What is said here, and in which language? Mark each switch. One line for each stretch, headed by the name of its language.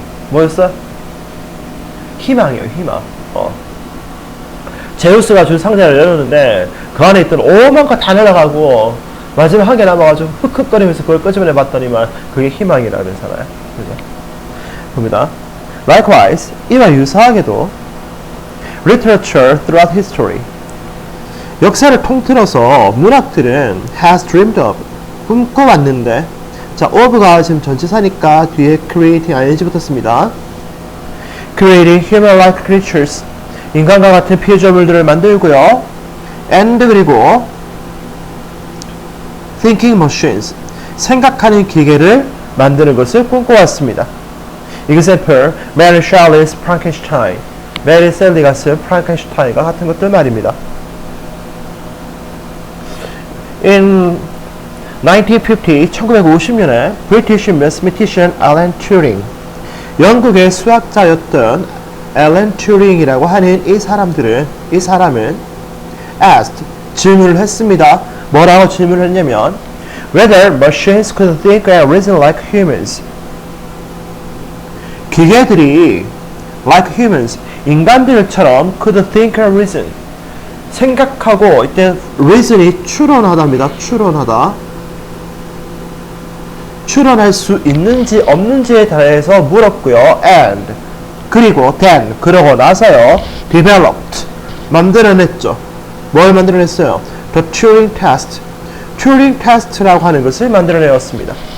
Korean: 뭐였어? 희망이에요. 희망. 제우스가 준 상자를 열었는데 그 안에 있던 오만 거 다 날아가고 마지막 한 개 남아가지고 흑흑거리면서 그걸 끄집어내 봤더니만 그게 희망이라 그러잖아요. 그죠? 봅니다.
English: Likewise,
Korean: 이와 유사하게도
English: literature throughout history.
Korean: 역사를 통틀어서 문학들은
English: has dreamed of.
Korean: 꿈꿔왔는데, 자, of가 지금 전치사니까 뒤에 creating ing 붙었습니다.
English: Creating human-like creatures.
Korean: 인간과 같은 피조물들을 만들고요.
English: and
Korean: 그리고
English: thinking machines.
Korean: 생각하는 기계를 만드는 것을 꿈꿔왔습니다.
English: Example, Mary Shelley's Frankenstein.
Korean: 메리 셀리가 쓴 프랑켄슈타인과 같은 것들 말입니다.
English: In 1950,
Korean: 1950년에
English: British mathematician
Korean: Alan Turing, 영국의 수학자였던 앨런 튜링이라고 하는 이 사람은
English: asked,
Korean: 질문을 했습니다. 뭐라고 질문을 했냐면
English: whether machines could think and reason like humans.
Korean: 기계들이
English: like humans,
Korean: 인간들처럼
English: could think and reason,
Korean: 생각하고, 이때 reason이 추론하다입니다. 추론할 수 있는지 없는지에 대해서 물었고요. and 그리고 then 그러고 나서요
English: developed,
Korean: 만들어냈죠. 뭘 만들어냈어요?
English: The Turing test,
Korean: 튜링 테스트라고 하는 것을 만들어내었습니다.